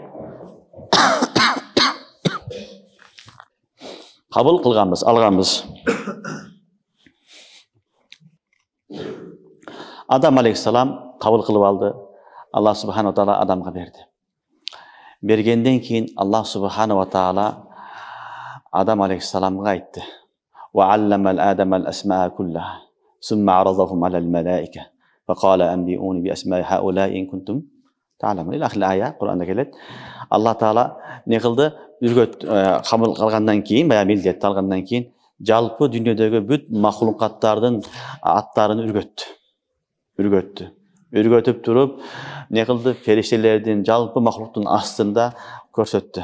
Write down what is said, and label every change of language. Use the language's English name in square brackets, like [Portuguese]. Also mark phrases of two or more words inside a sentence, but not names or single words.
[Kyrgyz] Кабыл кылганбыз, алганбыз. Адам алейхиссалам кабыл кылып алды. Аллах [Arabic] سبحانه وتعالى [Kyrgyz] Адамга берди. Бергенден кийин Аллах [Arabic] سبحانه وتعالى [Kyrgyz] Адам алейхиссаламга айтты. [Arabic] وعلم آدم الأسماء كلها ثم عرضهم على الملائكة فقال أنبئوني بأسماء هؤلاء إن كنتم تعلمون. إلى آخر الآية [Kyrgyz] Кур'анда келет. Алла таала не кылды? Кабыл кылгандан кийин, баягы милдетти алгандан кийин, жалпы дүйнөдөгү бүт махлукаттардын аттарын үргөттү. Үргөтүп туруп, не кылды? Фериштелердин, жалпы махлуктун астында көрсөттү.